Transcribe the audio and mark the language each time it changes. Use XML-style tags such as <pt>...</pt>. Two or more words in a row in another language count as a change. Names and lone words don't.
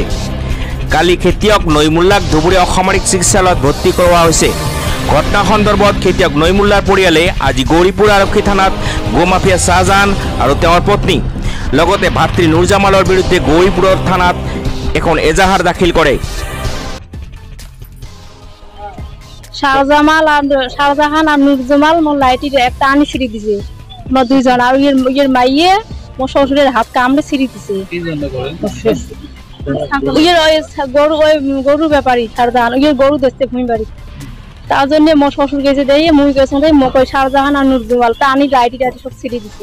<as>কালি খেতিয়ক নৈমুল্লাক ধুবুৰী অসামৰিক চিকিৎসালয়ত ভৰ্তি কৰোৱা হৈছে। ঘটনা সন্দৰ্ভত খেতিয়ক নৈমুল্লাৰ পৰিয়ালে আজি গৌৰীপুৰ আৰক্ষী থানাত গো মাফিয়া শ্বাহজাহান আৰু তেওঁৰ পত্নী লগতে ভাতৃ নুৰজামালৰ বিৰুদ্ধে গৌৰীপুৰৰ থানাত এখন এজাহাৰ দাখিল কৰে।</as> <bn>শাহজাহান আর নুরজামাল মোর লাইটির একটা আনি ছিঁড়ি দিছে মোর দুইজন আর ইয়ের মাইয়ে মোর শ্বশুরের হাত কামড়ে ছিঁড়ি দিছে। গরু ব্যাপারী শাহজাহান গরু দেখতে ভূমি বাড়ি তার জন্য মোর শ্বশুর গেছে দিয়ে মুই গেছে মোকে শাহজাহান আর নুরজামাল তা আনি লাইটি টাইটি সব ছিঁড়ি দিছে।</bn>